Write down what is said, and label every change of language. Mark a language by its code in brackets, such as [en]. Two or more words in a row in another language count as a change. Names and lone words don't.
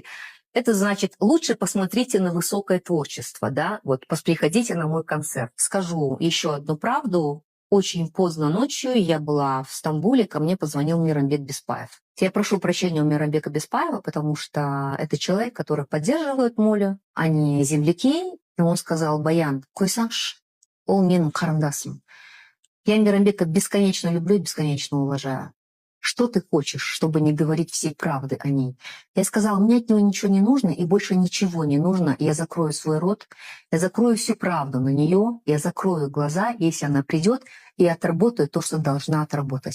[ru] Это значит, лучше посмотрите на высокое творчество, да, вот приходите на мой концерт. Скажу еще одну правду. Очень поздно ночью я была в Стамбуле, ко мне позвонил Мейрамбек Беспаев. Я прошу прощения у Мейрамбека Беспаева, потому что это человек, который поддерживает Молю, они земляки. И он сказал: [kk] Баян, койсаңшы, ол менің қарындасым. [ru] Я Мейрамбека бесконечно люблю и бесконечно уважаю. Что ты хочешь, чтобы не говорить всей правды о ней? Я сказала, мне от него ничего не нужно, и больше ничего не нужно. Я закрою свой рот, я закрою всю правду на нее, я закрою глаза, если она придет, и отработаю то, что должна отработать.